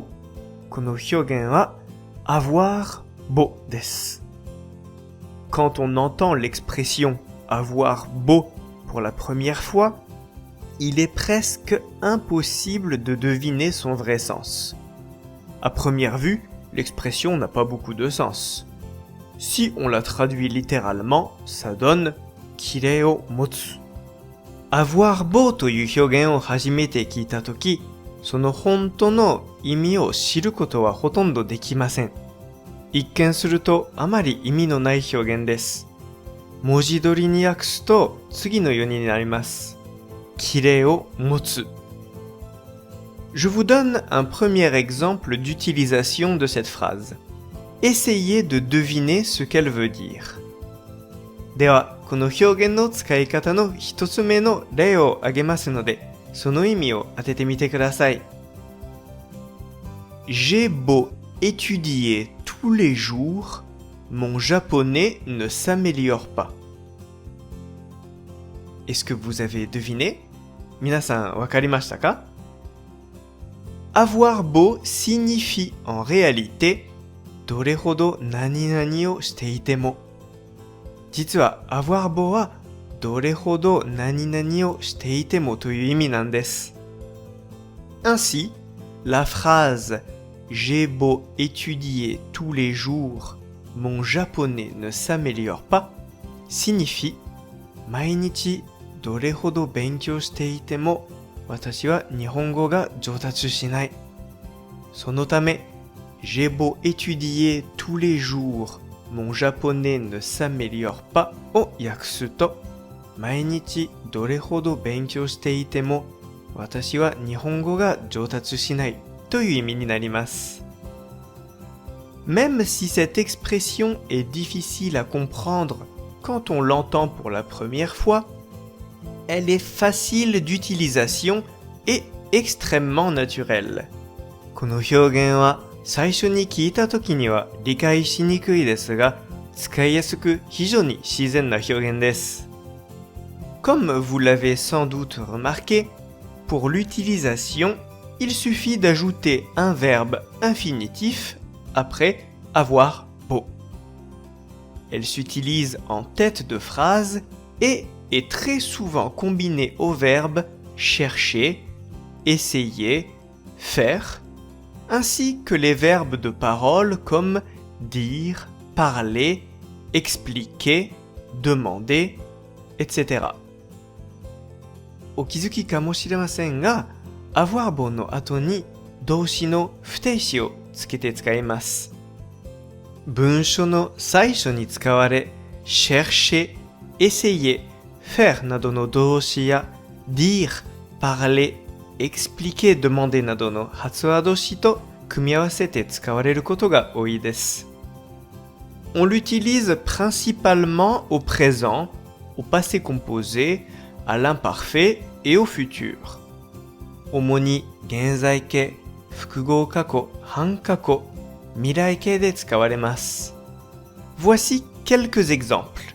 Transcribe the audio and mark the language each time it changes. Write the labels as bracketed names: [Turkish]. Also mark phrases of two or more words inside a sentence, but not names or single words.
[Japanese] この表現は avoir beau です。 [French] Quand on entend l'expression avoir beau pour la première fois, il est presque impossible de deviner son vrai sens. À première vue, l'expression n'a pas beaucoup de sens. Si on la traduit littéralement, ça donne [Japanese] きれを持つ。 [French] avoir beau [Japanese] という表現を初めて聞いたとき、その本当の意味を知ることはほとんどできません。一見するとあまり意味のない表現です。文字通りに訳すと次のようになります。きれを持つ。 [French] Je vous donne un premier exemple d'utilisation de cette phrase. Essayez de deviner ce qu'elle veut dire. [Japanese] では、この表現の使い方の一つ目の例を挙げますので、その意味を当ててみてください。 [French] J'ai beau étudier tous les jours, mon japonais ne s'améliore pas. Est-ce que vous avez deviné? [Japanese] 皆さんわかりましたか? [French] Avoir beau signifie en réalité [Japanese] どれほど何々をしていても。実は [French] avoir beau [Japanese] はどれほど何々をしていてもという意味なんです。 [French] Ainsi, la phrase J'ai beau étudier tous les jours, mon japonais ne s'améliore pas signifie [Japanese] 毎日どれほど勉強していても私は日本語が上達しない。そのため、 [French] J'ai beau étudier tous les jours, mon japonais ne s'améliore pas [Japanese] を訳すと、毎日どれほど勉強していても私は日本語が上達しないという意味になります [French] 。Même si cette expression est difficile à comprendre quand on l'entend pour la première fois, elle est facile d'utilisation et extrêmement naturelle. [Japanese] この表現は最初に聞いたときには理解しにくいですが、使いやすく非常に自然な表現です。 [French] Comme vous l'avez sans doute remarqué, pour l'utilisation, il suffit d'ajouter un verbe infinitif après avoir beau. Elle s'utilise en tête de phrase et est très souvent combinée au verbe chercher, essayer, faire, ainsi que les verbes de parole comme dire, parler, expliquer, demander, etc. [Japanese] お気づきかもしれませんが、 [French] avoir beau [Japanese] の後に動詞の不定詞をつけて使います。文章の最初に使われ、 [French] chercher, essayer, faire [Japanese] などの動詞や [French] dire, parler, expliquer, demander [Japanese] などの発話動詞と組み合わせて使われることが多いです。 [French] On l'utilise principalement au présent, au passé composé, à l'imparfait et au futur. [Japanese] 主に現在形、複合過去、半過去、未来形で使われます。 [French] Voici quelques exemples.